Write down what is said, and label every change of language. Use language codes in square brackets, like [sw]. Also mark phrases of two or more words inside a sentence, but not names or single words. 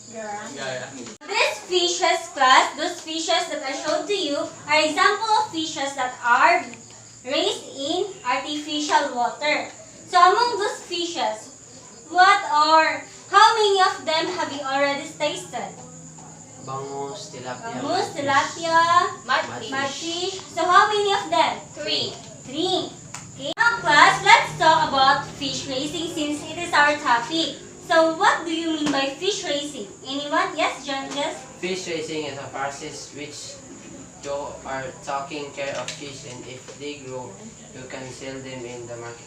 [en] This fishes class, those fishes that I showed to you, are example of fishes that are raised in artificial water. So among those fishes, how many of them have you already tasted? Bangus, tilapia. Bangus, mudfish. tilapia, Mudfish. mudfish. So how many of them? 3. 3. Okay. Now class, let's talk about fish raising since it is our topic. So what do you mean by fish raising? Anyone? Yes, John? Yes? Fish raising is a process which you are taking care of fish, and if they grow, you can sell them in the market.